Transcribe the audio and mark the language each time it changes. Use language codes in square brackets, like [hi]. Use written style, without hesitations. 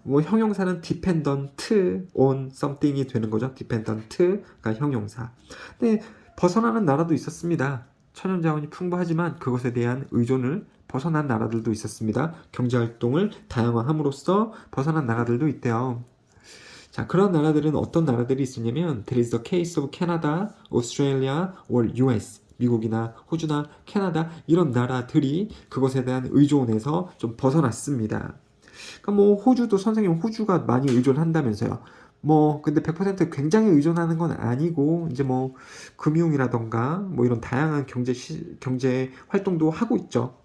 [ko] 뭐 형용사는 dependent on something 이 되는 거죠. dependent가 형용사. 근데 벗어나는 나라도 있었습니다. 천연 자원이 풍부하지만 그것에 대한 의존을 벗어난 나라들도 있었습니다. 경제 활동을 다양화함으로써 벗어난 나라들도 있대요. [en] 자, 그런 나라들은 어떤 나라들이 있었냐면 there is the case of Canada, Australia, or US. [ko] 미국이나 호주나 캐나다 이런 나라들이 그것에 대한 의존에서 좀 벗어났습니다. 그러니까 뭐 호주도 선생님 호주가 많이 의존한다면서요. 뭐 근데 100% 굉장히 의존하는 건 아니고 이제 뭐 금융이라던가 뭐 이런 다양한 경제 활동도 하고 있죠.